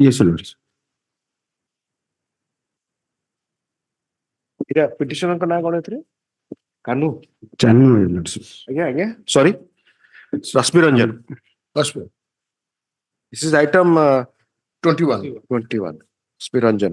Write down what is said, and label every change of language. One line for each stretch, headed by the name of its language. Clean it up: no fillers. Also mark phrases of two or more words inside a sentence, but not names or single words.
English: Yes, Lords.
Odia: ଏଇଟା ପିଟିସନଙ୍କ ନାଁ କଣ ଏଥିରେ କାନୁ
English: Channel, Lords.
Odia: ଆଜ୍ଞା ସରି
English: ରଶ୍ମି ରଞ୍ଜନ this is item 21 ରଶ୍ମି ରଞ୍ଜନ